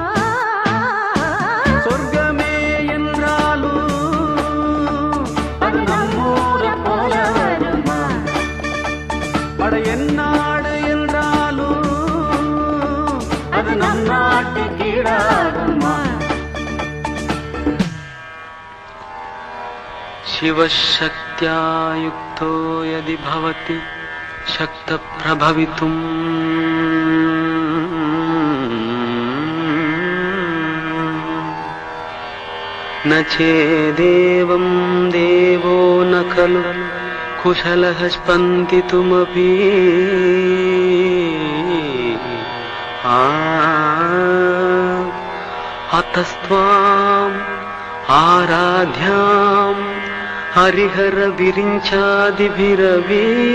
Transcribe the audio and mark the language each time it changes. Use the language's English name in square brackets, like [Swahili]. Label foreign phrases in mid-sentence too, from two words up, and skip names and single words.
[Tamil] சொர்க்கமே என்றாலும் அது நம்மூரை போல வருமா? பட என் நாடு என்றாலும் அது நம் நாட்டு கீழாகுமா? [Sanskrit] शिवशक्त्या युक्तो यदि भवति शक्तप्रभवितुम् न चेदेवं देवो न खलु कुशलः स्पन्दितुमपि अतस्त्वाम् आराध्याम् हरिहर विरिञ्चादिभिरवी